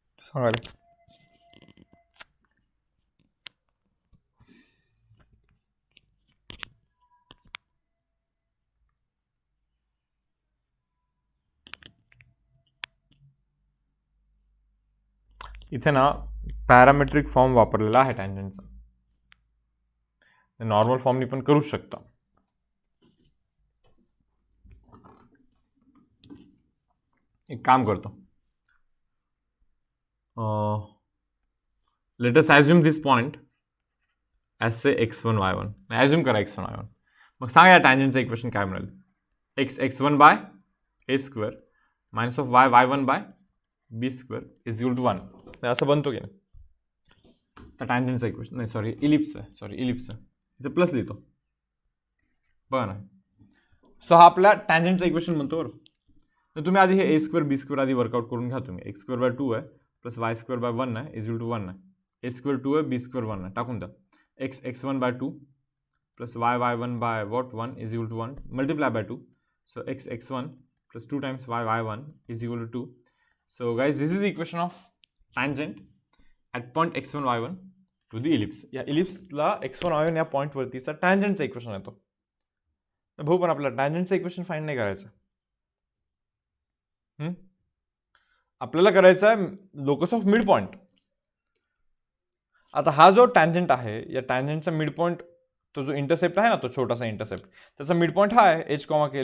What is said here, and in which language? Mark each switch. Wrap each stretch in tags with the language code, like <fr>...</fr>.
<mr>सांगायला इथे ना पॅरामेट्रिक फॉर्म वापरलेला आहे टँजंटचा. नॉर्मल फॉर्मनी पण करू शकता. एक काम करतो,</mr> <en>let us assume this point as say x1 y1.</en> <mr>Assume करा x1 y1. मग सांगा या टँजंटचं इक्वेशन काय मिळेल.</mr> <en>x1 by a square minus of y1 by b square is equal to 1.</en> <mr>असं बनतो की नाही. तर टँजंटचं इक्वेशन नाही, सॉरी इलिप्स आहे. इथे प्लस लिहितो बघा ना. सो हा आपला टँजंटचं इक्वेशन बनतो बरं. तर तुम्ही आधी हे a स्क्वेअर b स्क्वेअर आधी वर्कआउट करून घ्या तुम्ही.</mr> <en>x square by 2 आहे plus y square by 1 आहे is equal to 1 आहे. a square 2 आहे b स्क्वेअर 1 आहे</en> <mr>टाकून द्या.</mr> <en>x1 by 2 plus y1 by what 1 is equal to 1 multiply by 2. So x1 plus 2 times y1 is equal to 2. So guys, this is the equation of tangent at point x1 y1 to the ellipse.</en> <mr>या इलिप्सला x1 y1 या point वरतीचा टँजंटचा equation येतो. भाऊ पण आपल्याला टँजंटचं equation find नाही करायचं. आपल्याला करायचं आहे लोकस ऑफ मिड पॉइंट. आता हा जो टँजंट आहे या टँजंटचा मिड पॉइंट, तो जो इंटरसेप्ट आहे ना, तो छोटासा इंटरसेप्ट, त्याचा मिड पॉइंट हा आहे h, k.</mr>